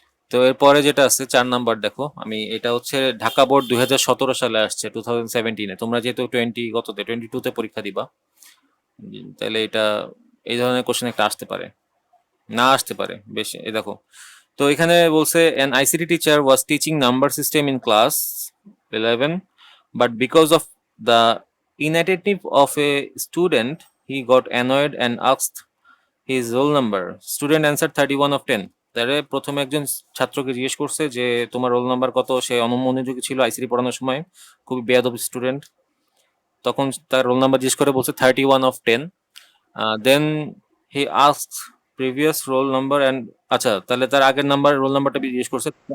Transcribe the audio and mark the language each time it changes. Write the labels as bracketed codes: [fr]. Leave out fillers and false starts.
[bn] তো এরপরে যেটা আছে 4 নাম্বার, দেখো আমি এটা হচ্ছে ঢাকা বোর্ড 2017 সালে আসছে, 2017-এ, তোমরা যেহেতু কততে 22-তে পরীক্ষা দিবা, তাহলে এটা এই ধরনের কোশ্চেন একটা আসতে পারে, না আসতে পারে বেশি। [en] এই দেখো, [bn] তো এখানে বলছে [en] an ICT teacher was teaching number system in class 11, but because of the inattentive of a student he got annoyed and asked his roll number. Student answered 31 of 10। [bn] তাহলে প্রথমে একজন ছাত্রকে জিজ্ঞেস করছে যে তোমার রোল নাম্বার কত, সে অনমনোযোগী ছিল আইসিটি পড়ানোর সময়, খুবই বেয়াদব স্টুডেন্ট, তখন তার রোল নাম্বার জিজ্ঞেস করে বলছে 31 of 10। [en] then he asked previous roll number and, [bn] আচ্ছা তাহলে তার আগের নাম্বার রোল নাম্বারটা জিজ্ঞেস করছে।